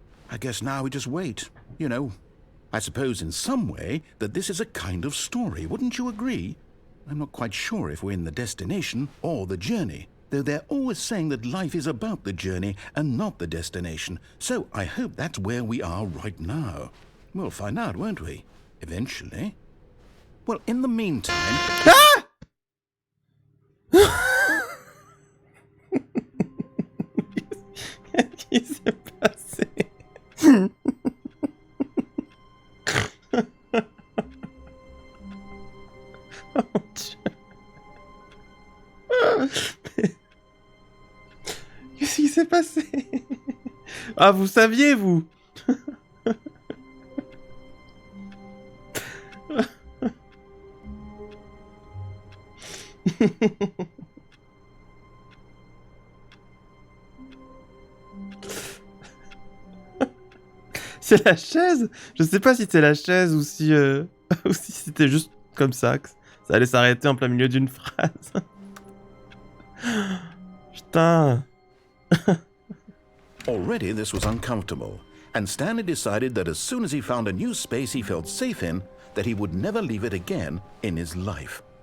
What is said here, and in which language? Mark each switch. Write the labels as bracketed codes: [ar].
[en] I guess now we just wait, you know. I suppose in some way that this is a kind of story, wouldn't you agree? I'm not quite sure if we're in the destination or the journey, though they're always saying that life is about the journey and not the destination, so I hope that's where we are right now. We'll find out, won't we? Eventually. Well, in the meantime... [fr] Ah Qu'est-ce qui s'est passé? Oh mon Dieu. Qu'est-ce qui s'est passé? Ah, vous saviez, vous? C'est la chaise? Je sais pas si c'est la chaise ou si, ou si c'était juste comme ça, que ça allait s'arrêter en plein milieu d'une phrase. Putain. [en] Already this was uncomfortable, and Stanley decided that as soon as he found a new space he felt safe in, that he would never leave it again in his life.